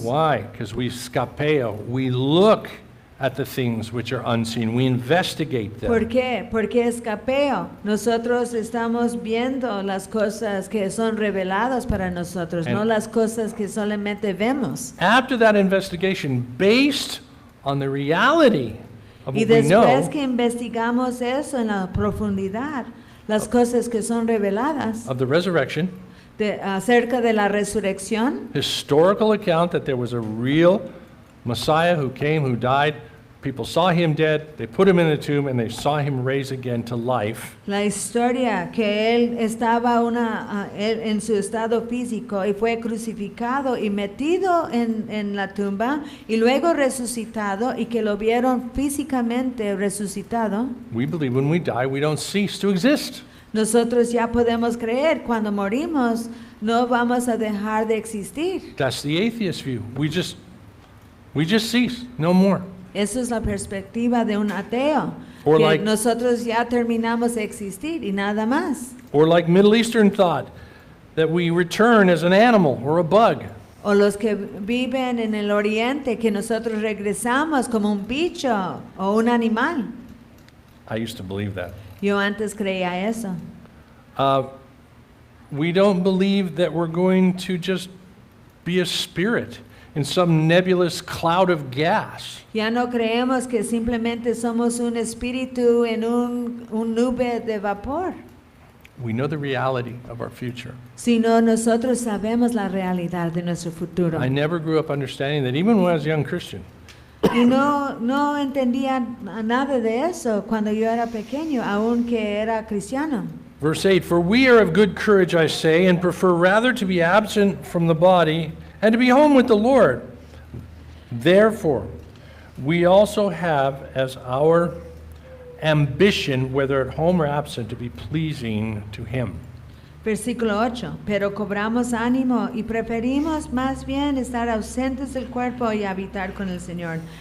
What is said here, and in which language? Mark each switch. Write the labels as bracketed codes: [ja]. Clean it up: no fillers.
[en] Why? Because we scapeo. We look at the things which are unseen. We investigate them. [es] ¿Por qué? Porque escapeo. Nosotros estamos viendo las cosas que son reveladas para nosotros, no las cosas que solamente vemos. [en] After that investigation, based on the reality of [es] Y [en] what we [es] después [en] know [es] que investigamos eso en la profundidad, las cosas que son reveladas [en] of the resurrection, [es] acerca de la resurrección, [en] historical account that there was a real Messiah who came, who died. People saw him dead, they put him in a tomb, and they saw him raise again to life. [es] la historia que él estaba él en su estado físico y fue crucificado y metido en la tumba y luego resucitado y que lo vieron físicamente resucitado. [en] We believe when we die, we don't cease to exist. [es] Nosotros ya podemos creer cuando morimos no vamos a dejar de existir. [en] That's the atheist view. We just cease, no more. [es] Esa es la perspectiva de un ateo, [en] Or [es] que [en] like- [es] nosotros ya terminamos de existir y nada más. [en] Or like Middle Eastern thought, that we return as an animal or a bug. [es] O los que viven en el oriente, que nosotros regresamos como un bicho o un animal. [en] I used to believe that. [es] Yo antes creía eso. [en] We don't believe that we're going to just be a spirit in some nebulous cloud of gas. [es] Ya no creemos que simplemente somos un espíritu en un nube de vapor, [en] We know the reality of our future. [es] sino nosotros sabemos la realidad de nuestro futuro. [en] I never grew up understanding that even when I was a young Christian. [es] Y no entendía nada de eso cuando yo era pequeño, aunque era cristiano. [en] Verse 8, for we are of good courage, I say, and prefer rather to be absent from the body and to be home with the Lord. Therefore, we also have as our ambition, whether at home or absent, to be pleasing to Him. [es] Versículo 8. Pero cobramos ánimo y preferimos más bien estar ausentes del cuerpo y habitar con el Señor.